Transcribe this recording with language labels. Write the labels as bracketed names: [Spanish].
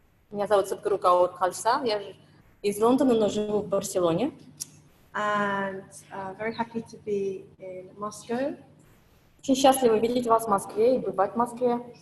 [Russian] Меня зовут Садгуру Каур Хальса, я из Лондона, но живу в Барселоне. [English] And very happy to be in Moscow. [Russian] Очень счастлива видеть вас в Москве и бывать в Москве.